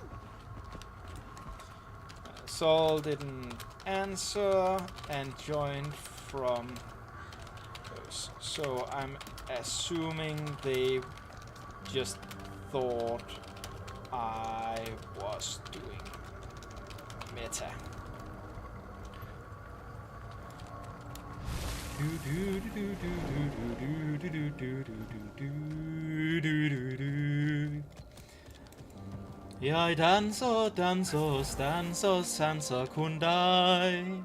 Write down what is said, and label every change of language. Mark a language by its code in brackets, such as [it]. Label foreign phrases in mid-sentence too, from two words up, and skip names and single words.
[en] Saul didn't answer and joined from those. So I'm assuming they just thought I was doing meta. [da] Jeg danser, danser, stanser, sanser kun dig.